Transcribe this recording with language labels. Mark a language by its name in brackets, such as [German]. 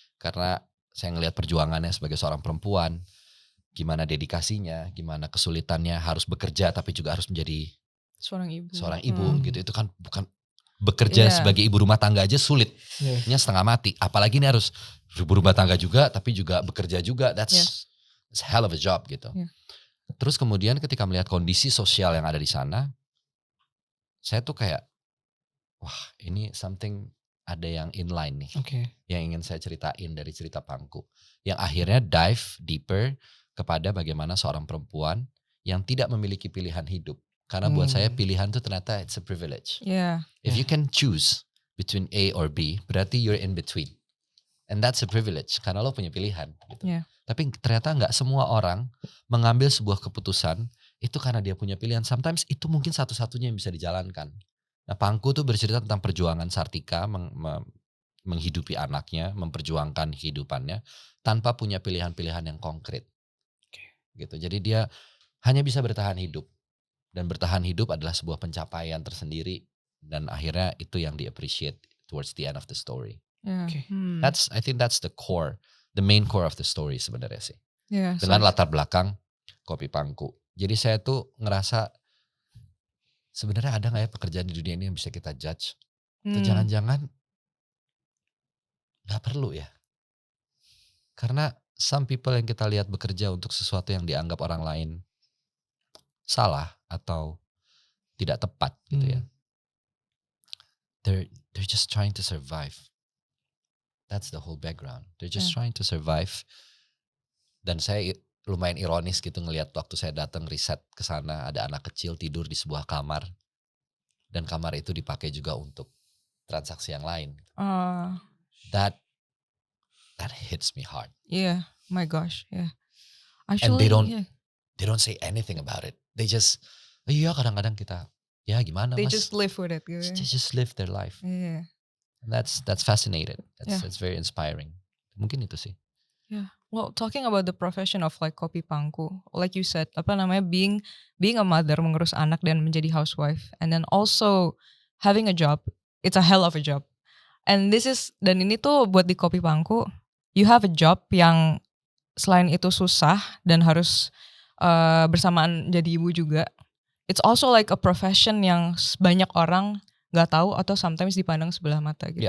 [Indonesian] Karena saya ngelihat perjuangannya sebagai seorang perempuan, gimana dedikasinya, gimana kesulitannya harus bekerja tapi juga harus menjadi Seorang ibu. seorang ibu gitu. Itu kan bukan bekerja [English] Yeah. [Indonesian] sebagai ibu rumah tangga aja sulit. [English] Yeah. [Indonesian] Nya setengah mati. Apalagi ini harus ibu rumah tangga juga tapi juga bekerja juga. [English] That's it's a hell of a job gitu. Yeah. [Indonesian] Terus kemudian ketika melihat kondisi sosial yang ada di sana, saya tuh kayak wah, ini something ada yang inline nih. Oke. Yang ingin saya ceritain dari cerita Pangku. Yang akhirnya [English] dive deeper [Indonesian] kepada bagaimana seorang perempuan yang tidak memiliki pilihan hidup. Karena buat saya pilihan itu ternyata [English] it's a privilege. Yeah. If you can choose between A or B, berarti you're in between. And that's a privilege [Indonesian] karena lo punya pilihan. [English] Gitu. Yeah. [Indonesian] Tapi ternyata nggak semua orang mengambil sebuah keputusan itu karena dia punya pilihan. Sometimes itu mungkin satu-satunya yang bisa dijalankan. Nah, Pangku tuh bercerita tentang perjuangan Sartika menghidupi anaknya, memperjuangkan kehidupannya tanpa punya pilihan-pilihan yang konkret. Gitu. Jadi dia hanya bisa bertahan hidup. Dan bertahan hidup adalah sebuah pencapaian tersendiri. Dan akhirnya itu yang di-appreciate [English] towards the end of the story. Yeah. Okay. I think that's the core, the main core of the story [Indonesian] sebenarnya sih. [English] Yeah, [Indonesian] Dengan [English] so- [Indonesian] latar belakang Kopi Pangku. Jadi saya tuh ngerasa sebenarnya ada gak ya pekerjaan di dunia ini yang bisa kita judge? Atau jangan-jangan gak perlu ya? Karena some people yang kita lihat bekerja untuk sesuatu yang dianggap orang lain salah atau tidak tepat gitu ya. [English] They're just trying to survive. That's the whole background. They're just trying to survive. Dan saya lumayan ironis gitu ngelihat waktu saya datang riset ke sana, ada anak kecil tidur di sebuah kamar dan kamar itu dipakai juga untuk transaksi yang lain. That hits me hard. Yeah, my gosh, yeah. And Actually, they don't say anything about it. They just [Indonesian] iya kadang-kadang kita ya gimana [English] they [Indonesian] mas? [English] just live with it. Gitu. They just live their life. Yeah. And that's fascinating. Yeah. That's very inspiring. [Indonesian] Mungkin itu sih. [English] Yeah. Well, talking about the profession of like Kopi Pangku, like you said, [Indonesian] apa namanya, [English] being a mother, [Indonesian] mengurus anak dan menjadi housewife, [English] and then also having a job, it's a hell of a job. [Indonesian] And dan ini tuh buat di Kopi Pangku, [English] you have a job [Indonesian] yang selain itu susah dan harus bersamaan jadi ibu juga. [English] It's also like a profession [Indonesian] yang banyak orang nggak tahu atau sometimes dipandang sebelah mata gitu.